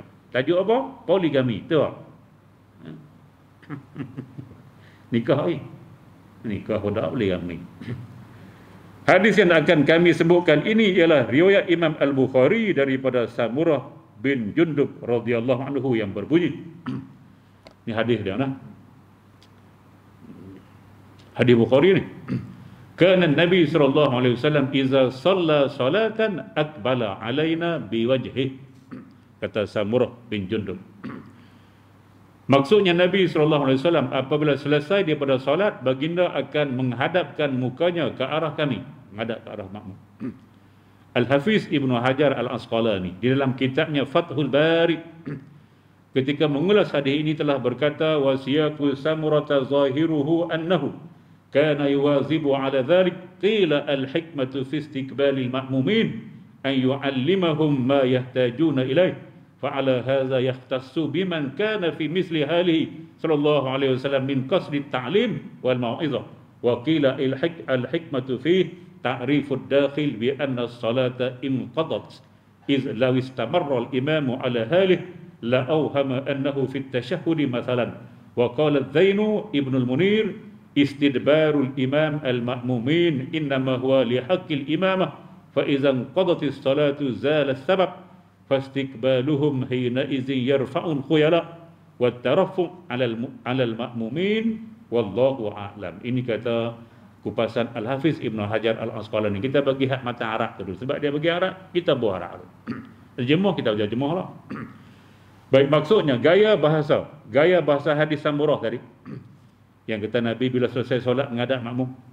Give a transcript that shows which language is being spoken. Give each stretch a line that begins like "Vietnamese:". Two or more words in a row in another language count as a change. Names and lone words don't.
Malay: Tajuk apa? Poligami. Tu. Nikah ni. Nikah pun tak boleh kami. Hadis yang akan kami sebutkan ini ialah riwayat Imam Al-Bukhari daripada Samurah bin Jundub
Arabic: رضي الله عنه
Malay: yang berbunyi. Ini hadis dia nah. Hadis Bukhari ni.
Arabic: كان النبي صلى الله عليه وسلم إذا صلى صلاة أقبل علينا بوجهه.
Malay: Kata Samurah bin Jundub. Maksudnya Nabi SAW apabila selesai daripada solat, baginda akan menghadapkan mukanya ke arah kami, menghadap ke arah makmum. Al-Hafiz Ibnu Hajar Al-Asqalani di dalam kitabnya Fathul Bari ketika mengulas hadis ini telah berkata,
Arabic: وسياق سمرة ظاهره أنه كان يواظب على ذلك قيل الحكمة في استقبال المأمومين أن يعلمهم ما يحتاجون إليه. فعلى هذا يختص بمن كان في مثل حاله صلى الله عليه وسلم من قصد التعليم والموعظة وقيل الحكمة فيه تعريف الداخل بأن الصلاة انقضت إذ لو استمر الإمام على حاله لأوهم أنه في التشهد مثلا وقال الزين ابن المنير استدبار الإمام المأمومين إنما هو لحق الإمامة فإذا انقضت الصلاة زال السبب فاستقبالهم حينئذ يرفع الخيلاء والترفع على المأمومين والله أعلم.
Malay: Ini kata kupasan Al-Hafiz Ibnu Hajar Al-Asqalani. Kita bagi hak mata Arab dulu. Sebab dia bagi Arab, kita buat Arab. Terjemah kita terjemah lah. Baik, maksudnya gaya bahasa hadis Samurah tadi. Yang kata Nabi bila selesai solat menghadap makmum.